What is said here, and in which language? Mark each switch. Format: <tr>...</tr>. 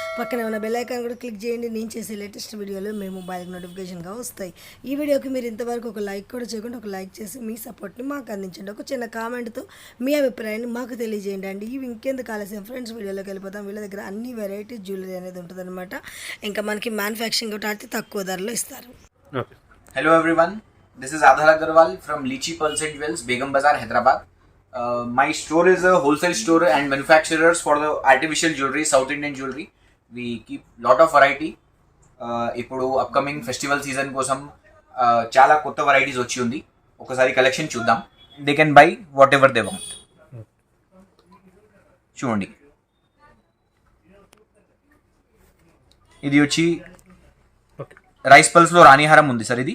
<te>పక్కనే ఉన్న bell icon కూడా క్లిక్ చేయండి. నేను చేసే లేటెస్ట్ వీడియోలు మీ మొబైల్కి నోటిఫికేషన్గా వస్తాయి. ఈ వీడియోకి మీరు ఇంతవరకు ఒక లైక్ కూడా చేయకుండా ఒక లైక్ చేసి మీ సపోర్ట్ని మాకు అందించండి. ఒక చిన్న కామెంట్తో మీ అభిప్రాయాన్ని మాకు తెలియజేయండి అండి. ఇవి ఇంకెందుకు ఆలస్యం ఫ్రెండ్స్, వీడియోలోకి వెళ్ళిపోతాం. వీళ్ళ దగ్గర అన్ని వెరైటీ జ్యువెలరీ అనేది ఉంటుంది అనమాట. ఇంకా మనకి మ్యానుఫ్యాక్చరింగ్ కూడా అతి తక్కువ ధరలో ఇస్తారు.</te> <en>Hello everyone, this is Adhar Agarwal from Lychee Pearls and Jewels, Begum Bazaar, Hyderabad. My store is a wholesale store and manufacturers for the artificial jewelry, South Indian jewelry. We keep lot of variety.</en> <te>ఇప్పుడు upcoming festival season కోసం చాలా కొత్త varieties వచ్చి ఉంది. ఒకసారి collection చూద్దాం.</te> <en>They can buy whatever they want.</en> <te>చూడండి, ఇది వచ్చి రైస్ పల్స్లో రాణిహారం ఉంది సార్.</te>